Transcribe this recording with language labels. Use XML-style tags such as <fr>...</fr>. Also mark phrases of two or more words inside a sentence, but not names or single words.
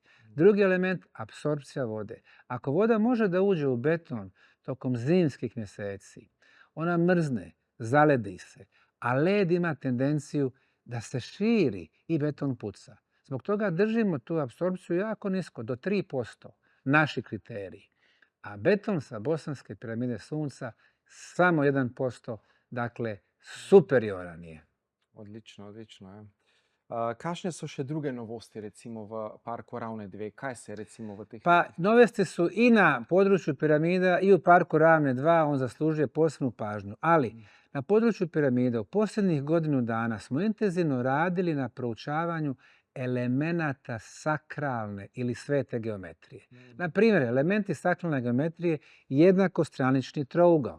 <bs>Drugi element, apsorpcija vode. Ako voda može da uđe u beton tokom zimskih mjeseci, ona mrzne, zaledi se, a led ima tendenciju da se širi i beton puca. Zbog toga držimo tu apsorpciju jako nisko, do 3%, naši kriteriji. A beton sa Bosanske piramide Sunca samo 1%, dakle superioran je.</bs> <sl>Odlično, odlično. Ja. Kakšne so še druge novosti, recimo v parku Ravne 2? Kaj se recimo v teh...</sl> <bs>Pa novosti su i na području piramida i u parku Ravne 2, on zaslužuje posebnu pažnju. Ali na području piramida u posljednjih godinu dana smo intenzivno radili na proučavanju elemenata sakralne ili svete geometrije. Na primjer, elementi sakralne geometrije jednakostranični trougao.</bs>